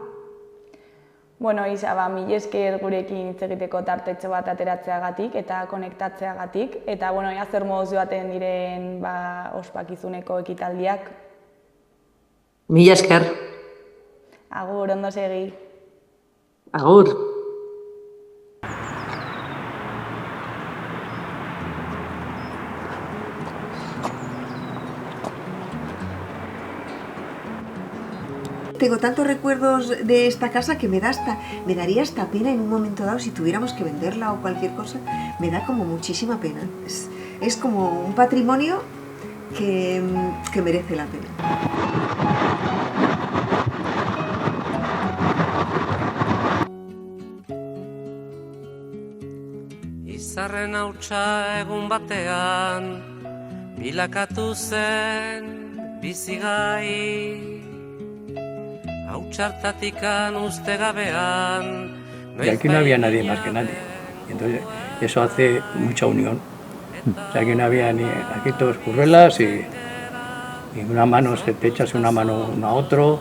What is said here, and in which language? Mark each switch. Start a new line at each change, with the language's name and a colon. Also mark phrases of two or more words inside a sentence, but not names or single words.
Basque: Bueno, Isa, mila esker gurekin hitz egiteko tartetxo bat ateratzeagatik eta konektatzeagatik. Eta, bueno, ea zer moduz joaten diren ospakizuneko ekitaldiak. Mila esker. Agur, ondo segi. Agur.
Spanish: Tengo tantos recuerdos de esta casa que me daría hasta pena en un momento dado si tuviéramos que venderla o cualquier cosa. Me da como muchísima pena. Es como un patrimonio que merece la pena.
Basque: Izarren hautsa egun batean bilakatu zen bizigai.
Spanish: Y aquí no había nadie más que nadie. Entonces, eso hace mucha unión. O sea, aquí no había ni... Aquí todos currelas y una mano te echas una mano uno a otro.